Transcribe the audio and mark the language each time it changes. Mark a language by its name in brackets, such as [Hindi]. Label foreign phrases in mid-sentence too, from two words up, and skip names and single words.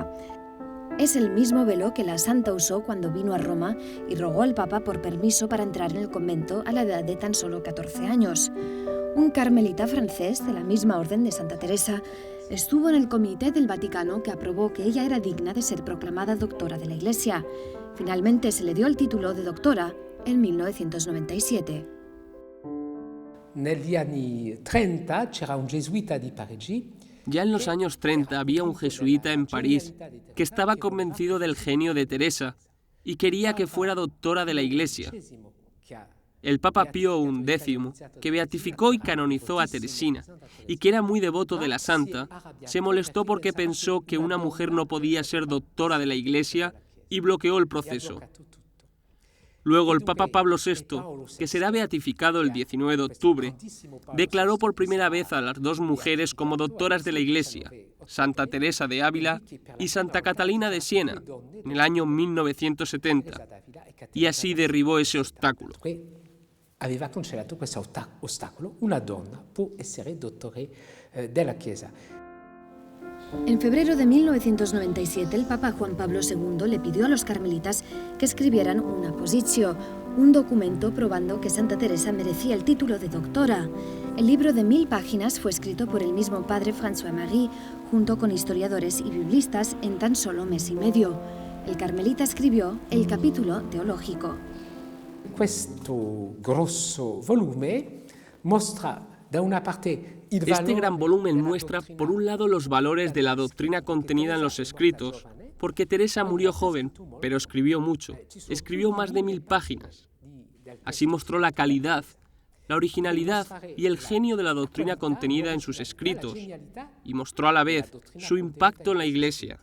[Spanish] Es el mismo velo que la santa usó cuando vino a Roma y rogó al Papa por permiso para entrar en el convento a la edad de tan solo 14 años. Un carmelita francés de la misma orden de Santa Teresa estuvo en el comité del Vaticano que aprobó que ella era digna de ser proclamada doctora de la Iglesia. Finalmente se le dio el título de doctora en 1997. [Italian] Negli anni 30 c'era un gesuita di Parigi. [Spanish] Ya en los años 30 había un jesuita en París que estaba convencido del genio de Teresa y quería que fuera doctora de la Iglesia. El Papa Pío XI, que beatificó y canonizó a Teresina y que era muy devoto de la santa, se molestó porque pensó que una mujer no podía ser doctora de la Iglesia y bloqueó el proceso. Luego el Papa Pablo VI, que será beatificado el 19 de octubre, declaró por primera vez a las dos mujeres como doctoras de la Iglesia, Santa Teresa de Ávila y Santa Catalina de Siena, en el año 1970, y así derribó ese obstáculo. [Italian] Aveva cancellato questo ostacolo, una donna può essere dottore della Chiesa. [Spanish] En febrero de 1997, el Papa Juan Pablo II le pidió a los carmelitas que escribieran una positio, un documento probando que Santa Teresa merecía el título de doctora. El libro de 1000 páginas fue escrito por el mismo padre François-Marie, junto con historiadores y biblistas, en tan solo mes y medio. El carmelita escribió el capítulo teológico. [Italian] Questo grosso volume mostra da una parte [Spanish] Este gran volumen muestra, por un lado, los valores de la doctrina contenida en los escritos, porque Teresa murió joven, pero escribió mucho. Escribió más de 1000 páginas. Así mostró la calidad, la originalidad y el genio de la doctrina contenida en sus escritos, y mostró a la vez su impacto en la Iglesia.